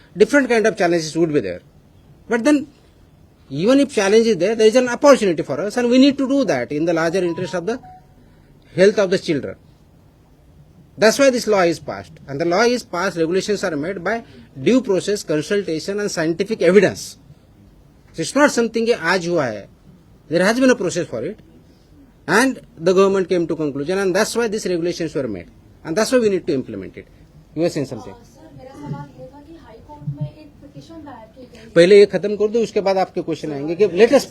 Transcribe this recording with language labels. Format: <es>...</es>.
<en>Different kind of challenges would be there. But then, even if challenge is there is an opportunity for us, and we need to do that in the larger interest of the health of the children. That's why this law is passed. And the law is passed, regulations are made by due process, consultation and scientific evidence. So it's not something</en> <hi>कि आज हुआ है.</hi> <en>There has been a process for it, and the government came to conclusion, and that's why these regulations were made, and that's why we need to implement it. You were saying something.</en> <hi>Sir, मेरा सवाल ये था कि high court में एक petition दायर की गई पहले ये खत्म कर दो, उसके बाद आपके क्वेश्चन आएंगे कि लेटेस्ट</hi>